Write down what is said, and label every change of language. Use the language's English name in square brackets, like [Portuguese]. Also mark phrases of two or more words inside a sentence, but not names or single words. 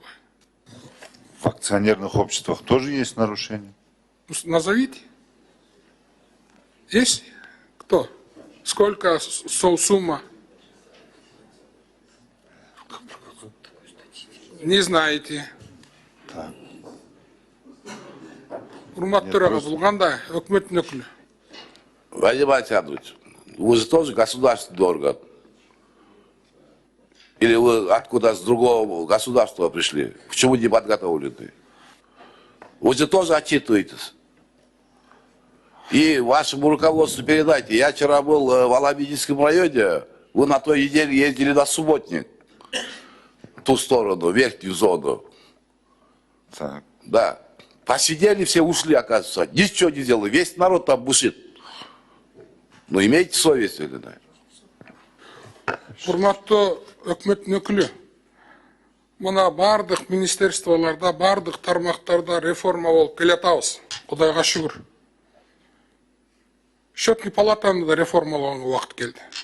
[Russian] В акционерных обществах тоже есть нарушения. Назовите. Есть? Кто? Сколько сумма? Не знаете. Так. [Kyrgyz] Урматтарага булганда өкмөттүн өкүлү. [Russian] Вадим Александрович, вы же тоже государственный орган. Или вы откуда с другого государства пришли? Почему не подготовлены? Вы же тоже отчитываетесь. И вашему руководству передайте. Я вчера был в Аламедийском районе, вы на той неделе ездили на Субботник. В ту сторону, верхнюю зону. Так. Да. Посидели, все ушли, оказывается. Ничего не делали. Весь народ там бушит. Ну, имейте совесть, или да? [Kyrgyz] Урматтуу өкмөттүн өкүлү. Мына бардык министерстволордо, бардык тармактарда реформа болуп келатабыз. Кудайга шүгүр. [Russian] Счетный палатаны [Kyrgyz] да реформалоого убакыт келди.